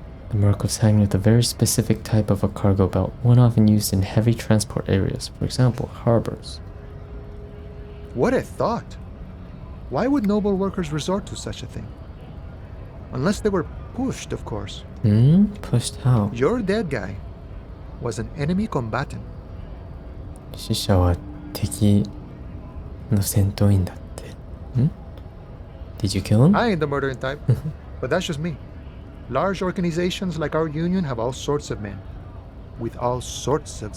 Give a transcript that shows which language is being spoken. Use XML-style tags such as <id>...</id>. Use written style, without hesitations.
<en>The mark was hanging with a very specific type of a cargo belt, one often used in heavy transport areas, for example, harbors. What a thought! Why would noble workers resort to such a thing? Unless they were pushed, of course. Pushed how? Your dead guy was an enemy combatant.</en> <ja>死者は敵の戦闘員だって。</ja> <en>Did you kill him? I ain't the murdering type, but that's just me. Large organizations like our union have all sorts of men, with all sorts of</en>